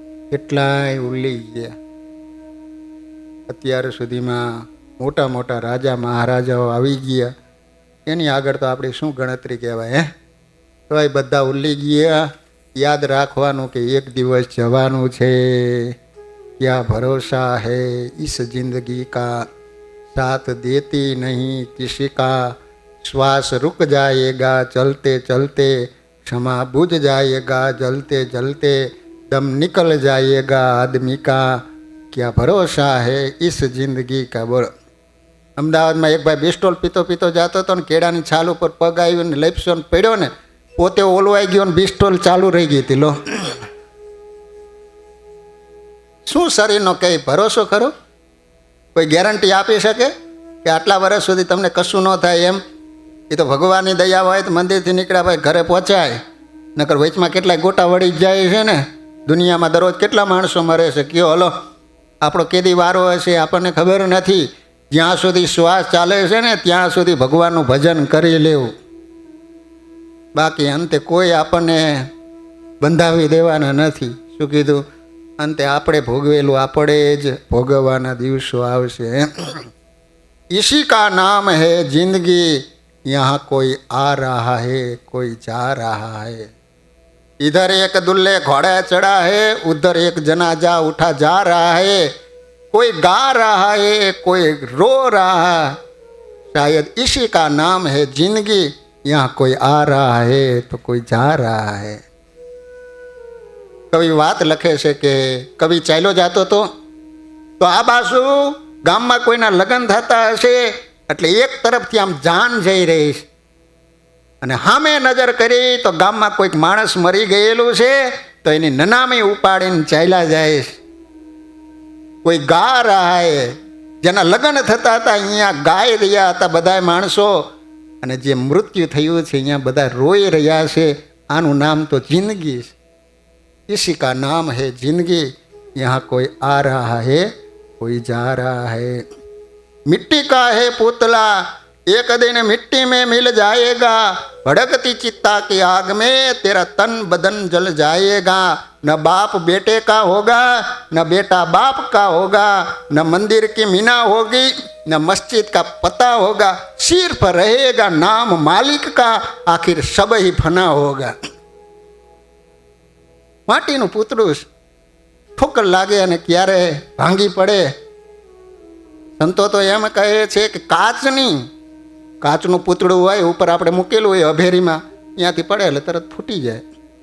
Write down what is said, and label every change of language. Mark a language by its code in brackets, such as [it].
[gu] કેટલાય ઉલ્લી ગયા. અત્યાર સુધીમાં મોટા મોટા રાજા મહારાજાઓ આવી ગયા, એની આગળ તો આપણી શું ગણતરી કહેવાય હે? તો એ બધા ઉલ્લી ગયા. યાદ રાખવાનું કે એક દિવસ જવાનું છે. [hi] ક્યાં ભરોસા હૈ ઇસ જિંદગી કા, સાથ દેતી નહીં કિસી કા. શ્વાસ रुक जाएगा चलते चलते, क्षमा बुझ जाएगा जलते जलते, दम निकल जाएगा आदमी का, क्या भरोसा है इस जिंदगी का. [gu] બોલો. અમદાવાદમાં એક ભાઈ બિસ્ટોલ પીતો પીતો જતો હતો ને કેળાની છાલ ઉપર પગ આવ્યો ને લેપ્સો પડ્યો ને, પોતે ઓલવાઈ ગયો ને બિસ્ટોલ ચાલુ રહી ગઈ હતી. લો, શું શરીરનો કઈ ભરોસો ખરો? કોઈ ગેરંટી આપી શકે કે આટલા વર્ષ સુધી તમને કશું ન થાય એમ? એ તો ભગવાનની દયા હોય તો મંદિરથી નીકળ્યા ભાઈ ઘરે પહોંચાય, નકર વચમાં કેટલાય ગોટા વળી જાય છે ને. દુનિયામાં દરરોજ કેટલા માણસો મરે છે, કયો હલો આપણો કેદી વારો હશે આપણને ખબર નથી. જ્યાં સુધી શ્વાસ ચાલે છે ને ત્યાં સુધી ભગવાનનું ભજન કરી લેવું, બાકી અંતે કોઈ આપણને બંધાવી દેવાના નથી. શું કીધું? અંતે આપણે ભોગવેલું આપણે જ ભોગવવાના દિવસો આવશે. [hi] इसी का नाम है जिंदगी, यहाँ कोई आ रहा है कोई जा रहा है. इधर एक दुल्हे घोड़े चढ़ा है, उधर एक जनाजा उठा जा रहा है. कोई गा रहा है कोई रो रहा, शायद इसी का नाम है जिंदगी. यहाँ कोई आ रहा है तो कोई जा रहा है. [gu] કવિ વાત લખે છે કે કવિ ચાલ્યો જતો તો આ બાજુ ગામમાં કોઈના લગ્ન થતા હશે એટલે એક તરફથી આમ જાન જઈ રહી છે, અને સામે નજર કરી તો ગામમાં કોઈક માણસ મરી ગયેલું છે તો એની નનામી ઉપાડીને ચાલ્યા જાય છે. [hi] કોઈ ગા રહા હે, [gu] જેના લગ્ન થતા હતા અહીંયા ગાઈ રહ્યા હતા બધા માણસો, અને જે મૃત્યુ થયું છે અહીંયા બધા રોઈ રહ્યા છે. આનું નામ તો જિંદગી છે. [hi] इसी का नाम है जिंदगी, यहाँ कोई आ रहा है कोई जा रहा है. मिट्टी का है पुतला, एक दिन मिट्टी में मिल जाएगा. भड़कती चित्ता की आग में तेरा तन बदन जल जाएगा. न बाप बेटे का होगा, न बेटा बाप का होगा, न मंदिर की मीना होगी, न मस्जिद का पता होगा. सिर्फ रहेगा नाम मालिक का, आखिर सब ही फना होगा. [gu] માટીનું પૂતળું ઠોકર લાગે અને ક્યારે ભાંગી પડે. સંતો તો એમ કહે છે કે કાચનું પૂતળું હોય ઉપર આપણે મૂકેલું હોય અભેરીમાં, ત્યાંથી પડે એટલે તરત ફૂટી જાય.